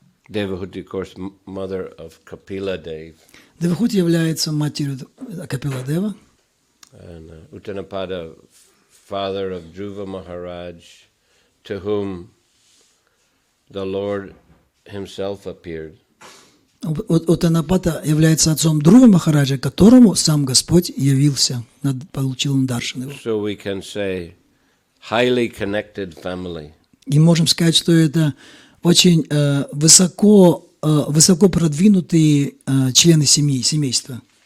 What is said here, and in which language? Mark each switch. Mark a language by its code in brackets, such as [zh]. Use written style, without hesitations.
[en] Devahuti, of course, mother of Kapila Dev. [ru] Девахути является матерью Капиладева. [en] And Uttanapada, father of Dhruva Maharaj, to whom the Lord himself appeared. [ru] Уттанапада является отцом Друва Махараджа, которому сам Господь явился, получил он даршан его. [en] So we can say, highly connected family. [ru] И можем сказать, что это очень высоко продвинутые члены семьи, семейства.